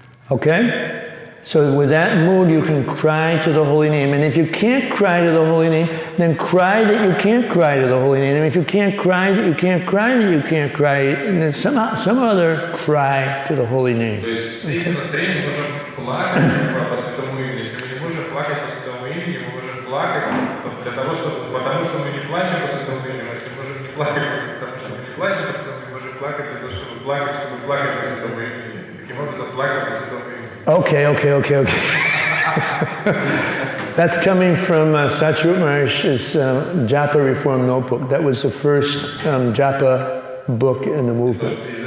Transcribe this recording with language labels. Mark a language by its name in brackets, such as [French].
[English] Okay? So with that mood, you can cry to the holy name. And if you can't cry to the holy name, then cry that you can't cry to the holy name. And if you can't cry that you can't cry that you can't cry, then some other cry to the holy name. [Russian] То есть с этим настроением можем плакать по святому имени. Если мы не можем плакать по святому имени, мы можем плакать потому что мы не плачем по святому имени. Если мы можем не плакать, потому что мы не плачем по святому имени, мы можем плакать для того, чтобы плакать по святому имени. Таким образом, плакать по святому имени. [English] Okay. That's coming from Satchirup Maharaj's Japa Reform Notebook. That was the first Japa book in the movement.